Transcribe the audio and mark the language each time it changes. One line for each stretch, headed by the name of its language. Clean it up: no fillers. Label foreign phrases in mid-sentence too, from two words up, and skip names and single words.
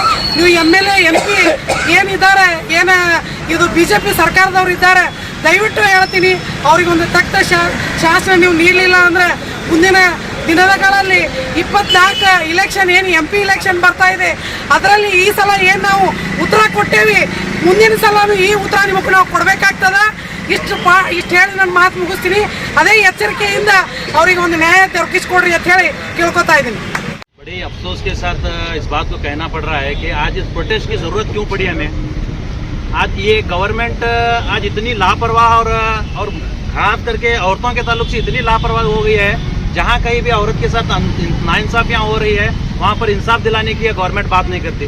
Kannada: ನೀವು
English: MLA MP
Kannada: ಏನಿದ್ದಾರೆ ಇದು BJP ಸರ್ಕಾರದವ್ರು ಇದ್ದಾರೆ, ದಯವಿಟ್ಟು ಹೇಳ್ತೀನಿ ಅವ್ರಿಗೊಂದು ತಕ್ಕ ಶಾಸನ ನೀವು ನೀಡಲಿಲ್ಲ ಅಂದರೆ ಮುಂದಿನ ದಿನಗಳಲ್ಲಿ 24 ಇಲೆಕ್ಷನ್ ಏನು
English: MP election
Kannada: ಬರ್ತಾ ಇದೆ, ಅದರಲ್ಲಿ ಈ ಸಲ ಏನು ನಾವು ಉತ್ತರ ಕೊಟ್ಟೇವಿ, ಮುಂದಿನ ಸಲ ಈ ಉತ್ತರ ನಿಮಗೆ ನಾವು ಕೊಡಬೇಕಾಗ್ತದ। ಇಷ್ಟು ಹೇಳಿ ನನ್ನ ಮಾತು ಮುಗಿಸ್ತೀನಿ। ಅದೇ ಎಚ್ಚರಿಕೆಯಿಂದ ಅವರಿಗೆ ಒಂದು ನ್ಯಾಯ ದೊರಕಿಸ್ಕೊಡ್ರಿ ಅಂತ ಹೇಳಿ ಕೇಳ್ಕೊತಾ ಇದ್ದೀನಿ।
Hindi: बड़े अफसोस के साथ इस बात को कहना पड़ रहा है कि आज इस प्रोटेस्ट की ज़रूरत क्यों पड़ी हमें। आज ये गवर्नमेंट आज इतनी लापरवाह और खास करके औरतों के ताल्लुक से इतनी लापरवाह हो गई है, जहाँ कहीं भी औरत के साथ नाइंसाफियाँ हो रही है वहाँ पर इंसाफ दिलाने की गवर्नमेंट बात नहीं करती।